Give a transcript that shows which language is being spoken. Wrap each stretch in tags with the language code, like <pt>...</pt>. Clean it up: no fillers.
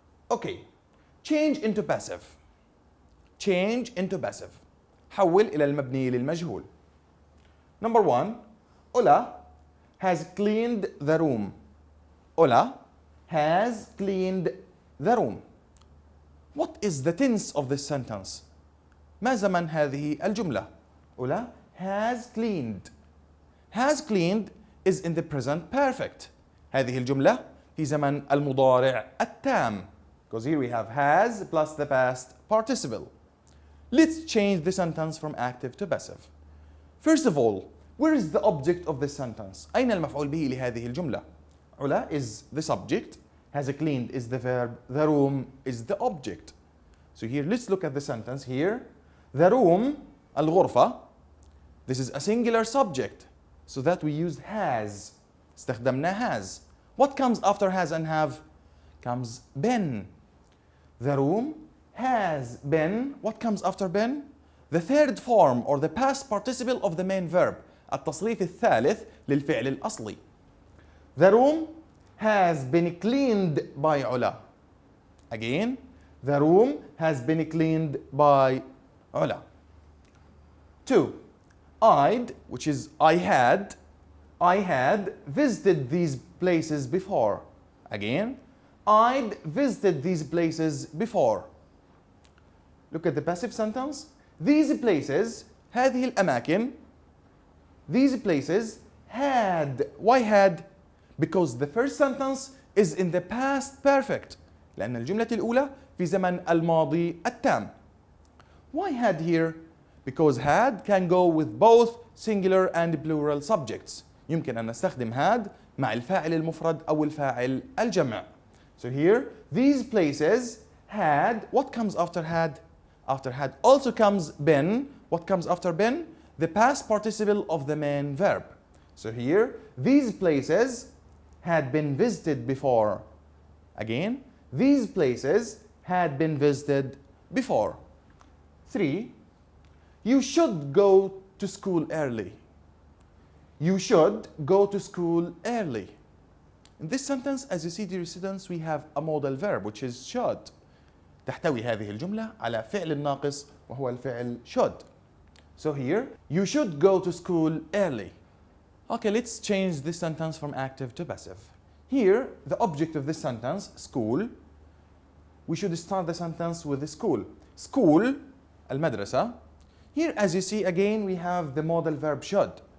<en>Okay. Change into passive. Change into passive.</en> <ar>حول إلى المبني للمجهول.</ar> <en>Number 1. Ola has cleaned the room. Ola has cleaned the room. What is the tense of this sentence?</en> <ar>ما زمن هذه الجملة؟</ar> <en>Ola has cleaned. Has cleaned is in the present perfect.</en> <ar>هذه الجملة في زمن المضارع التام.</ar> <en>Because here we have has plus the past participle. Let's change the sentence from active to passive. First of all, where is the object of this sentence?</en> <ar>أين المفعول به لهذه الجملة?</ar> <en>Ola is the subject, has cleaned is the verb, the room is the object. So here, let's look at the sentence here. The room, الغرفة, this is a singular subject, so that we use has.</en> <ar>استخدمنا</ar> <en>has. What comes after has and have? Comes been. The room has been. What comes after been? The third form or the past participle of the main verb.</en> <ar>التصريف الثالث للفعل الأصلي.</ar> <en>The room has been cleaned by Ola. Again, the room has been cleaned by Ola. 2. I'd, which is I had visited these places before. Again, I'd visited these places before. Look at the passive sentence. These places,</en> <ar>هذه الأماكن,</ar> <en>these places had. Why had? Because the first sentence is in the past perfect. لأن الجملة الأولى في زمن الماضي التام. Why had here? Because had can go with both singular and plural subjects.</en> <ar>يمكن أن نستخدم had مع الفاعل المفرد أو الفاعل الجمع.</ar> <en>So here, these places had. What comes after had? After had also comes been. What comes after been? The past participle of the main verb. So here, these places had been visited before. Again, these places had been visited before. 3. You should go to school early. You should go to school early. In this sentence, as you see, dear students, we have a modal verb which is should.</en> <ar>تحتوي هذه الجملة على فعل ناقص وهو الفعل should.</ar> <en>So here, you should go to school early. Okay, let's change this sentence from active to passive. Here, the object of this sentence, school, we should start the sentence with the school. School, المدرسة. Here, as you see, again, we have the modal verb should.</en>